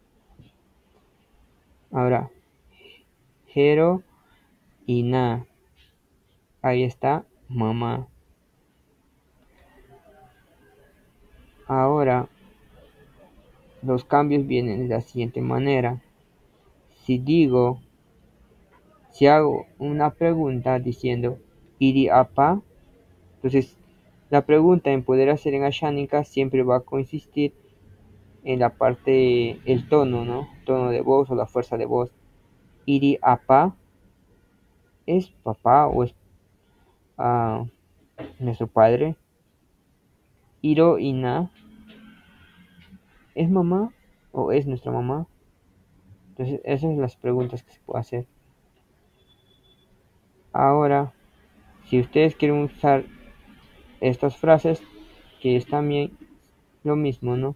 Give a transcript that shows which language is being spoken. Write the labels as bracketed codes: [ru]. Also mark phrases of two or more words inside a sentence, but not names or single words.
[es] Ahora, Hero y Na, ahí está mamá. Ahora, los cambios vienen de la siguiente manera. Si hago una pregunta diciendo [cni] iri apa, [es] entonces la pregunta en poder hacer en Ashánica siempre va a consistir en la parte, el tono, ¿no? Tono de voz o la fuerza de voz. [cni] Iri apa, [es] ¿es papá o es ah, nuestro padre? [cni] Iro ina, [es] ¿es mamá o es nuestra mamá? Entonces, esas son las preguntas que se puede hacer. Ahora, si ustedes quieren usar estas frases, que es también lo mismo, ¿no?